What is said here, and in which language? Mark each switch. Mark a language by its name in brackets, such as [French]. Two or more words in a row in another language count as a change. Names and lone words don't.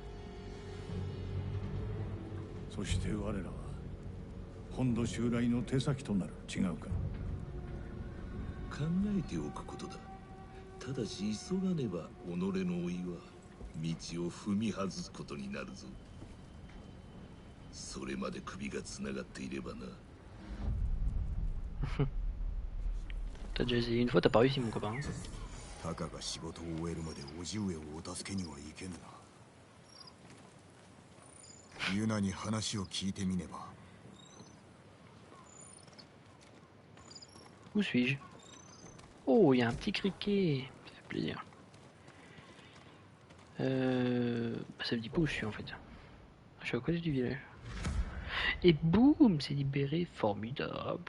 [Japanese] そして我らは本土襲来の手先となる。違うか。考えておくことだ。ただし急がねば己の老いは道を踏み外すことになるぞ。それまで首がつながっていればな。 [French] T'as déjà essayé une fois, t'as pas réussi mon copain. [Japanese] たかが仕事を終えるまで叔父上をお助けにはいけぬな。ユナに話を聞いてみねば。 [French] Où suis-je? Oh, il y a un petit criquet. Ça fait plaisir. Ça me dit pas où je suis en fait. Je suis à côté du village. Et boum, c'est libéré. Formidable.